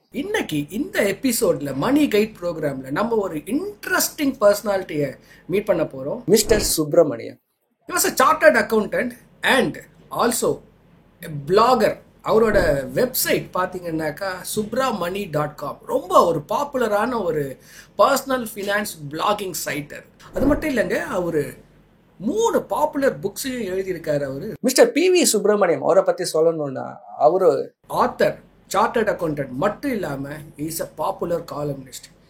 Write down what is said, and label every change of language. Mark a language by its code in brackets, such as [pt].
[ta] இன்னைக்கு இந்த எபிசோட்ல மணி கைட் ப்ரோக்ராம்ல நம்ம ஒரு இன்ட்ரெஸ்டிங் பர்சனாலிட்டியை மீட் பண்ண போறோம். Mister Subramaniam. [en] He was a chartered accountant and also a blogger. [ta] அவரோட வெப்சைட் பார்த்தீங்கன்னாக்கா subramani.com ரொம்ப ஒரு பாப்புலரான ஒரு பர்சனல் ஃபினான்ஸ் பிளாகிங் சைட்டர். அது மட்டும் இல்லைங்க, அவர் 3 பாப்புலர் புக்ஸையும் எழுதியிருக்காரு. அவரு மிஸ்டர் PV சுப்பிரமணியம். அவரை பற்றி சொல்லணும்னா அவரு ஆத்தர், சார்ட்டர்ட் அக்கௌண்டன்ட் மட்டும் இல்லாமல் [en] Is a popular columnist.